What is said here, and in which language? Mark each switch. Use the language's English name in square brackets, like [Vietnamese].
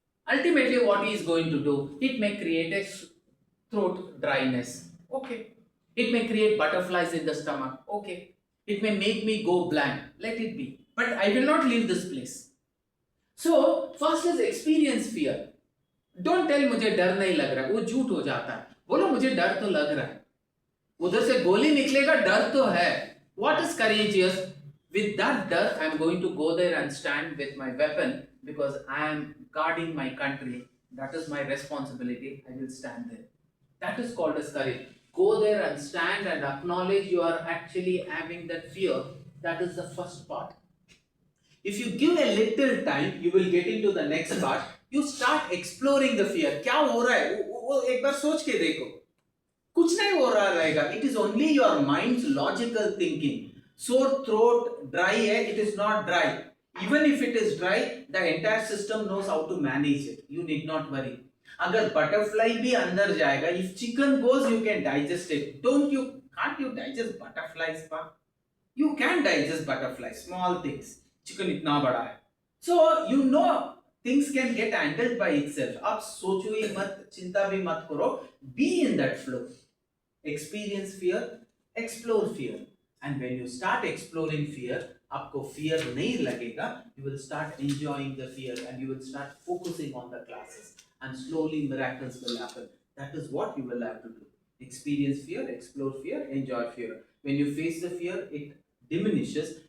[English] Ultimately, what he is going to do? It may create a throat dryness. Okay. It may create butterflies in the stomach. Okay. It may make me go blank. Let it be. But I will not leave this place. So, first is experience fear. Don't tell [Hindi] मुझे डर नहीं लग रहा है, वो झूठ हो जाता है. बोलो मुझे डर तो लग रहा है. उधर से गोली निकलेगा, डर तो है. [English] What is courageous? With that [Hindi] डर, [English] I am going to go there and stand with my weapon because I am guarding my country. That is my responsibility. I will stand there. That is called as courage. Go there and stand and acknowledge you are actually having that fear. That is the first part. If you give a little time, you will get into the next part. You start exploring the fear. [Hindi] क्या हो रहा है? वो एक बार सोच के देखो. कुछ नहीं हो रहा रहेगा. [English] It is only your mind's logical thinking. Sore throat, dry है. It is not dry. Even if it is dry, the entire system knows how to manage it. You need not worry. [Hindi] अगर butterfly भी अंदर जाएगा, [English] if chicken goes, you can digest it. Can't you digest butterflies, pa? You can digest butterflies, small things. [Hindi] Chicken इतना बड़ा है. [English] So you know things can get handled by itself. [Hindi] आप सोचो ही मत, चिंता भी मत करो. [English] Be in that flow. Experience fear, explore fear. And when you start exploring fear, [Hindi] आपको fear नहीं लगेगा. [English] You will start enjoying the fear and you will start focusing on the classes. And slowly miracles will happen. That is what you will have to do. Experience fear, explore fear, enjoy fear. When you face the fear, it diminishes.